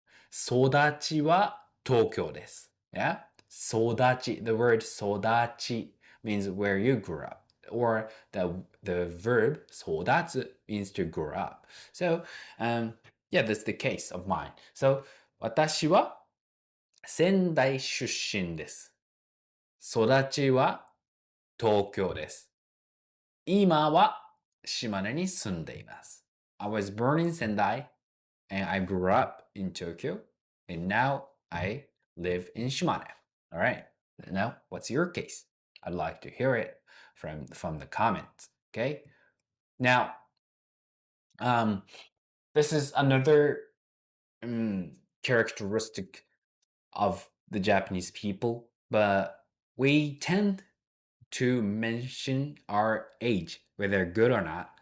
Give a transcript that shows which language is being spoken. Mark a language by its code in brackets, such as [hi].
[ja] 育ちは東京です。Yeah? 育ち. [en] The word 育ち means where you grew up. Or the verb 育つ means to grow up. So, yeah, that's the case of mine. [ja] So, 私は仙台出身です。育ちは東京です。今は島根に住んでいます。 [en] I was born in Sendai and I grew up in Tokyo and now I live in Shimane. All right. Now, what's your case? I'd like to hear it from the comments. Okay. Now, this is another characteristic of the Japanese people, but we tend to mention our age, whether good or not.